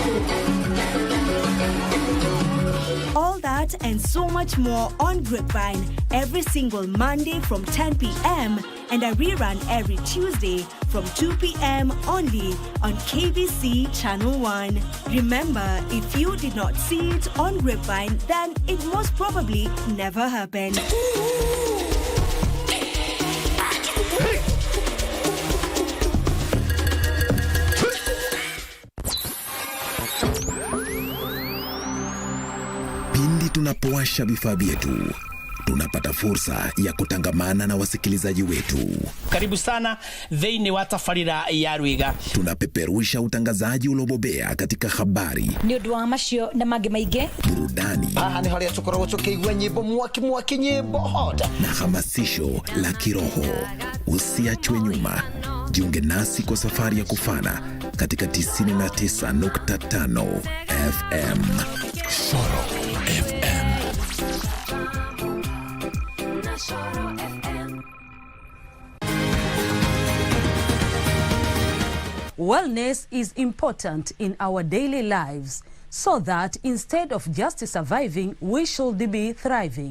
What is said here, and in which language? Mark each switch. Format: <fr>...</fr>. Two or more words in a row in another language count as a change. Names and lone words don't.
<en>All that and so much more on Grapevine every single Monday from 10 p.m. and a rerun every Tuesday from 2 p.m. only on KBC Channel 1. Remember, if you did not see it on Grapevine, then it most probably never happened.</en> <sw>Pindi tunapowasha vifaa vyetu, tunapata fursa ya kutangamana na wasikilizaji wetu. Karibu sana</sw> <ki>thĩinĩ wa tabarĩra ya Rwiga.</ki> <sw>Tunapeperusha utangazaji ulobobea katika habari,</sw> <ki>nĩ ũndũ wa macio na mangĩ maingĩ,</ki> <sw>burudani,</sw> <ki>ni hali ya tukoragwo tukĩigua nyĩmbo mwaki nyĩmbo hot,</ki> <sw>na hamasisho la kiroho. Usiachwe nyuma. Jiunge nasi kwa safari ya kufana katika 99.5 FM. Soro FM.</sw> <en>Wellness is important in our daily lives, so that instead of just surviving, we should be thriving.</en>